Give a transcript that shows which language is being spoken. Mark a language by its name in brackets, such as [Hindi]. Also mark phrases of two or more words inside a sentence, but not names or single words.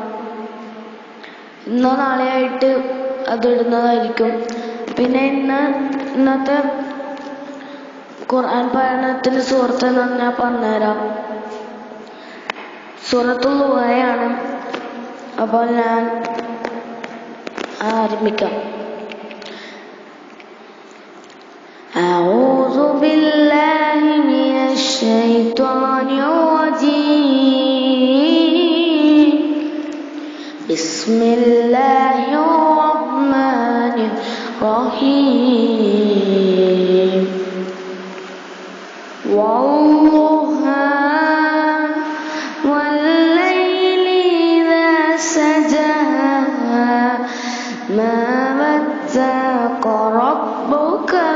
[Malayalam] ഇന്നോ നാളെയായിട്ട് അത് ഇടുന്നതായിരിക്കും. പിന്നെ ഇന്നത്തെ ഖുർആൻ പാരായണത്തിൻ്റെ സൂറത്ത് എന്ന് ഞാൻ പറഞ്ഞുതരാം. സൂറത്തുൽ ളുഹയാണ്. അപ്പോൾ ഞാൻ ആരംഭിക്കാം. [Arabic] أعوذ بالله من الشيطان الرجيم بسم الله الرحمن الرحيم والضحى والليل إذا سجى ما ودعك ربك